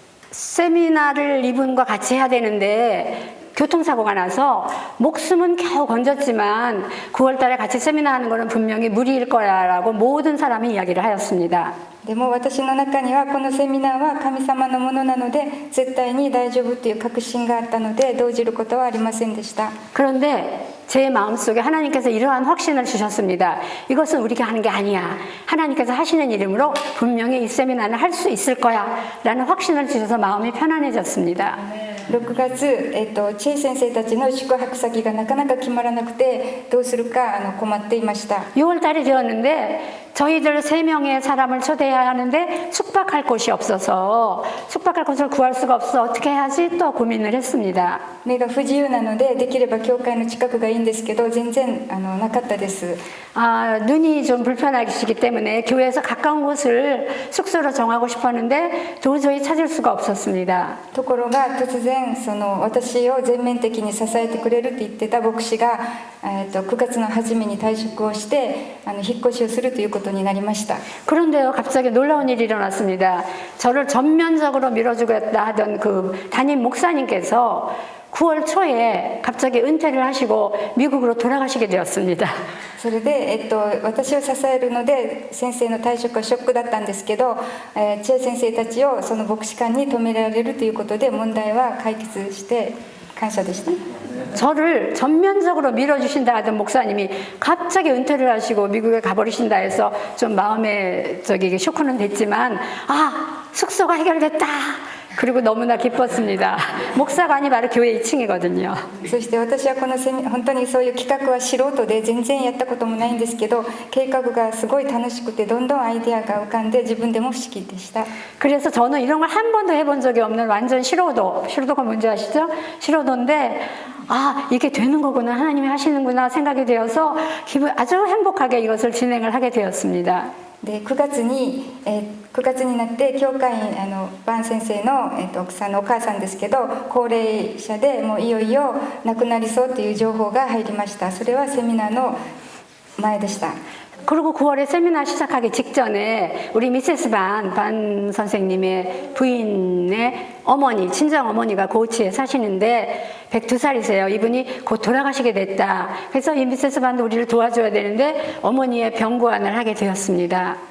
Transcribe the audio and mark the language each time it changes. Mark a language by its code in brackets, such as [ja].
[ko] 세미나를 이분과 같이 해야 되는데 교통사고가 나서 목숨은 겨우 건졌지만 9월 달에 같이 세미나 하는 거는 분명히 무리일 거야라고 모든 사람이 이야기를 하였습니다. [ja] でも私の中にはこのセミナーは神様のものなので絶対に大丈夫という確信があったので動じることはありませんでした。 [ko] 그런데 제 마음속에 하나님께서 이러한 확신을 주셨습니다. 이것은 우리가 하는 게 아니야. 하나님께서 하시는 이름으로 분명히 이 세미나는 할 수 있을 거야 라는 확신을 주셔서 마음이 편안해졌습니다. [ja] 6月、チェイ先生たちの宿泊先がなかなか決まらなくてどうするか困っていました。 [ko] 6월 달이 되었는데 저희들 3명의 사람을 초대해야 하는데 숙박할 곳이 없어서 숙박할 곳을 구할 수가 없어 어떻게 해야지 또 고민을 했습니다. [ja] 目が不自由なのでできれば教会の近くがいいんですけど全然なかったです。 [ko] 눈이 좀 불편하시기 때문에 교회에서 가까운 곳을 숙소로 정하고 싶었는데 도저히 찾을 수가 없었습니다. [ja] ところが突然私を全面的に支えてくれるって言ってた牧師が、9月の初めに退職をして引っ越しをするということになりました。 [ko] 그런데요 갑자기 놀라운 일이 일어났습니다. 저를 전면적으로 밀어주겠다 하던 그 담임 목사님께서 9월 초에 갑자기 은퇴를 하시고 미국으로 돌아가시게 되었습니다. [ja] それで、私を支えるので先生の退職はショックだったんですけど、チェ先生たちをその牧師館に止められるということで問題は解決して感謝でした。 [ko] 저를 전면적으로 밀어주신다 하던 목사님이 갑자기 은퇴를 하시고 미국에 가버리신다 해서 좀 마음에 쇼크는 됐지만 숙소가 해결됐다 그리고 너무나 기뻤습니다. 목사관이 바로 교회 2층이거든요. [ja] そして私はこの本当にそういう企画は素人で全然やったこともないんですけど、計画がすごい楽しくてどんどんアイデアが浮かんで自分でも不思議でした。 [ko] 그래서 저는 이런 걸 한 번도 해본 적이 없는 완전素人가 뭔지 아시죠? 素人인데 아 이게 되는 거구나, 하나님이 하시는구나 생각이 되어서 아주 행복하게 이것을 진행을 하게 되었습니다. [ja] で9月になって教会員バン先生の、奥さんのお母さんですけど、高齢者でもういよいよ亡くなりそうという情報が入りました。それはセミナーの前でした。 [ko] 그리고 9월에 세미나 시작하기 직전에 우리 미세스 반 선생님의 부인의 어머니, 친정 어머니가 고치에 사시는데 102살이세요. 이분이 곧 돌아가시게 됐다. 그래서 이 미세스 반도 우리를 도와줘야 되는데 어머니의 병고안을 하게 되었습니다.